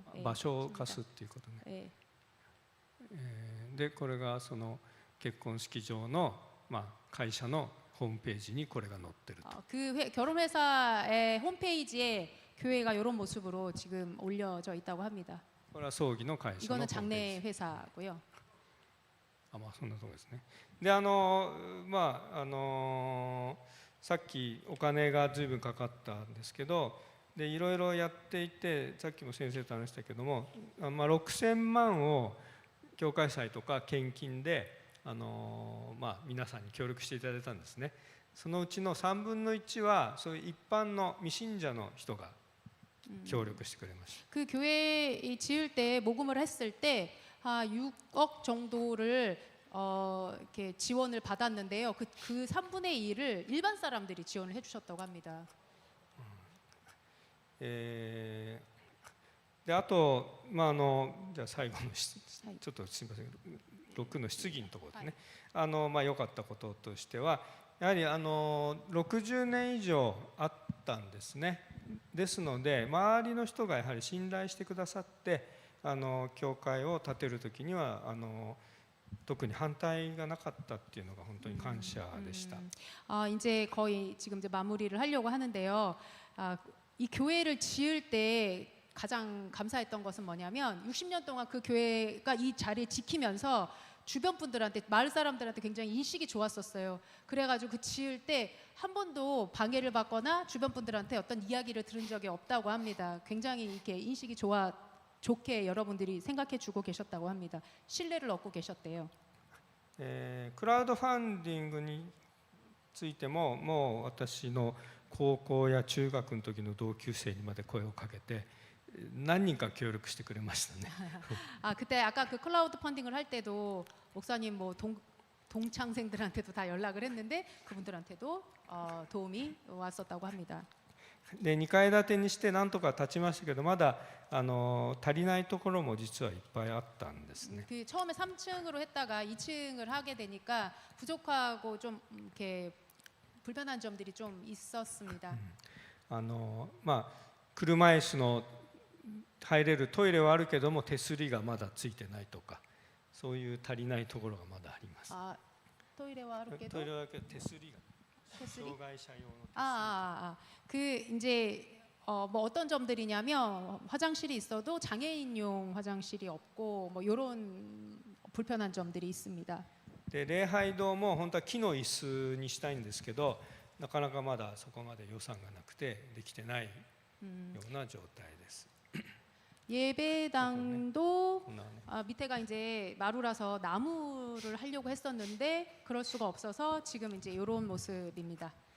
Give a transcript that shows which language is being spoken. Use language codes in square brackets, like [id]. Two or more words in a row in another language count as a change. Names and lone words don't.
[ja] 場所を貸すっていうことね。 でこれがその結婚式場の会社のホームページにこれが載ってると。 [ko] 그 결혼 회사의 홈페이지에 교회가 이런 모습으로 지금 올려져 있다고 합니다. [ja] これは葬儀の会社のホー [ko] 이거는 [ja] ムページ。 [ko] 장례 회사고요. [ja] そんなところですね。でさっきお金が随分かかったんですけど、でいろいろやっていて、さっきも先生と話したけども、6000万を教会祭とか献金で皆さんに協力していただいたんですね。そのうちの3分の1はそういう一般の未信者の人が協力してくれました。 [ko] 그 교회 지을 때 모금을 했을 때 6억 정도를 이렇게 지원을 받았는데요. 그 3분의 1을 일반 사람들이 지원을 해주셨다고 합니다. [ja] であと、じゃあ最後のちょっとすみません、6の質疑のところですね。良かったこととしては、やはり60年以上あったんですね。ですので周りの人がやはり信頼してくださって、教会を建てる時には特に反対がなかったっていうのが本当に感謝でした。 [ko] 이제 거의 지금 이제 마무리를 하려고 하는데요. 이 교회를 지을 때 가장 감사했던 것은 뭐냐면 60년 동안 그 교회가 이 자리를 지키면서 주변 분들한테, 마을 사람들한테 굉장히 인식이 좋았었어요. 그래가지고 그 지을 때 한 번도 방해를 받거나 주변 분들한테 어떤 이야기를 들은 적이 없다고 합니다. 굉장히 이렇게 인식이 좋게 여러분들이 생각해주고 계셨다고 합니다. 신뢰를 얻고 계셨대요. [ja] クラウドファンディングについても、もう私の高校や中学の時の同級生にまで声をかけて何人か協力してくれましたね。 [ko] 그때 아까 그 클라우드 펀딩을 할 때도 목사님 뭐 동창생들한테도 다 연락을 했는데 그분들한테도 도움이 왔었다고 합니다. [ja] で2階建てにしてなんとか立ちましたけど、まだ足りないところも実はいっぱいあったんですね。 [ko] 그 처음에 3층으로 했다가 2층을 하게 되니까 부족하고 좀 이렇게 불편한 점들이 좀 있었습니다. [ja] 車椅子の入れるトイレはあるけども手すりがまだついてないとか、そういう足りないところがまだあります。あ、トイレはあるけどトイレはあるけど手すりが 테스리? 障害者用の手すり [ko] 그 이제 뭐 어떤 점들이냐면 화장실이 있어도 장애인용 화장실이 없고 뭐 이런 불편한 점들이 있습니다. [ja] で礼拝堂も本当は木の椅子にしたいんですけど、なかなかまだそこまで予算がなくてできてないような状態です。 [ko] 예배당도 [ja] こんなね [ko] 밑에가 이제 마루라서 나무를 하려고 했었는데 그럴 수가 없어서 지금 이제 이런 모습입니다.